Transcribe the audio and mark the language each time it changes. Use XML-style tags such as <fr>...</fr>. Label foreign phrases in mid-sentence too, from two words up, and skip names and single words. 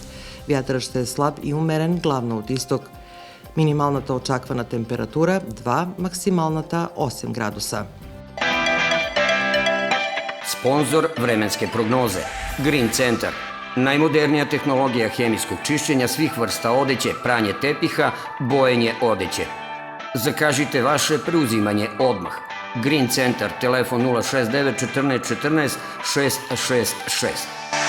<bg>Вятърът ще е слаб и умерен, главно от изток. Минималната очаквана температура 2, максималната 8 градуса.</bg> <sr>Спонзор временске прогнозе. Green Center. Најмодернија технологија хемискog чишćenja svih vrsta odeće, pranje tepiha, bojenje odeće. Закажите ваше преузимање одмах. Green Center, телефон 069 14 14 666.</sr>